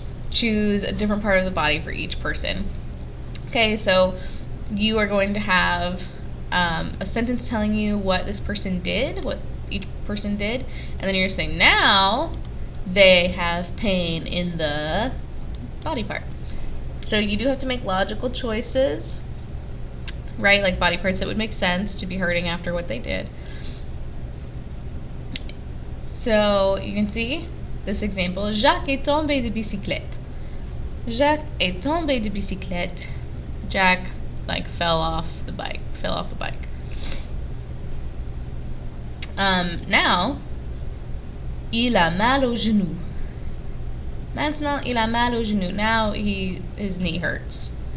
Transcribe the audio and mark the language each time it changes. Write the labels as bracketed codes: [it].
[en] Choose a different part of the body for each person. Okay, so you are going to have a sentence telling you what this person did, what each person did, and then you're saying now they have pain in the body part. So you do have to make logical choices, right? Like body parts that would make sense to be hurting after what they did. So you can see this example. [fr] Jacques est tombé de bicyclette. Jacques est tombé de bicyclette. [en] Jack like fell off the bike. [fr] Now, il a mal au genou. Maintenant, il a mal au genou. [en] Now his knee hurts.